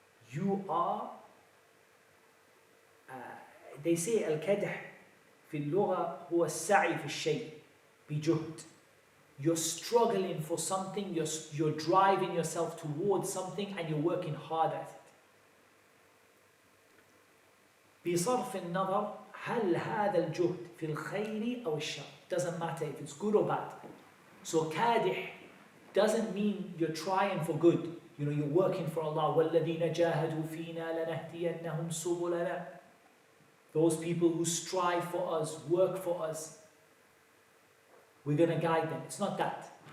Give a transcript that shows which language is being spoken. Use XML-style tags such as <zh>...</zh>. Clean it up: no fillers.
<en>You are, they say al-kadh</en> <ar>في اللغة هو السعي في الشيء بجهد.</ar> <en>You're struggling for something, you're driving yourself towards something, and you're working hard at it.</en> <ar>بصرف النظر هل هذا الجهد في الخير أو الشر.</ar> <en>Doesn't matter if it's good or bad. So kadih doesn't mean you're trying for good. You know, you're working for Allah.</en> <ar>وَالَّذِينَ جَاهَدُوا فِينَا لَنَهْدِيَنَّهُمْ سُبُلَنَا.</ar> <en>Those people who strive for us, work for us, we're going to guide them. It's not that.</en>